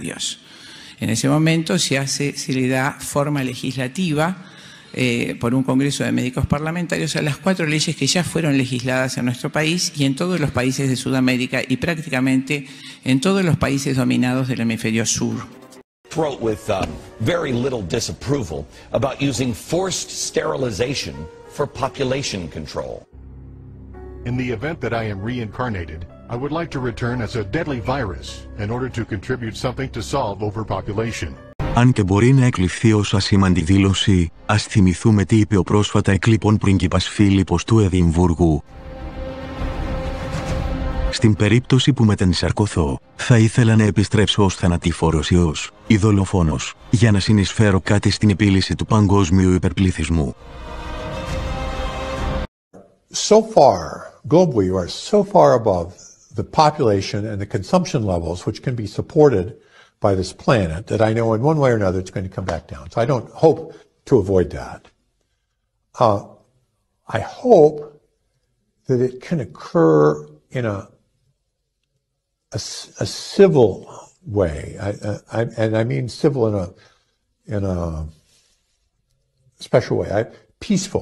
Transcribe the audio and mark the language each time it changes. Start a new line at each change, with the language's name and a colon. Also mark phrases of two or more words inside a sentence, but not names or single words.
Spanish: En ese momento se le da forma legislativa por un Congreso de Médicos Parlamentarios a las 4 leyes que ya fueron legisladas en nuestro país y en todos los países de Sudamérica y prácticamente en todos los países dominados del hemisferio sur.
English: Wrote with very little disapproval about using forced sterilization for population control. In the event that I am reincarnated, I would like to return as a deadly virus in order to contribute something to solve overpopulation.
Greek: Αν και μπορεί να εκλειφθεί ως ασήμαντη δήλωση, ας θυμηθούμε τι είπε ο πρόσφατα εκλείπων πρίγκιπας Φίλιππος του Εδιμβούργου. Στην περίπτωση που μετενσαρκωθώ, θα ήθελα να επιστρέψω ως θανατηφόρος ιός ή δολοφόνος, για να συνεισφέρω κάτι στην επίλυση του παγκόσμιου υπερπληθυσμού.
English: So far, globally, we are so far above the population and the consumption levels which can be supported by this planet that I know in one way or another it's going to come back down. So I don't hope to avoid that. I hope that it can occur in a civil way, and I mean civil in a special way, peaceful.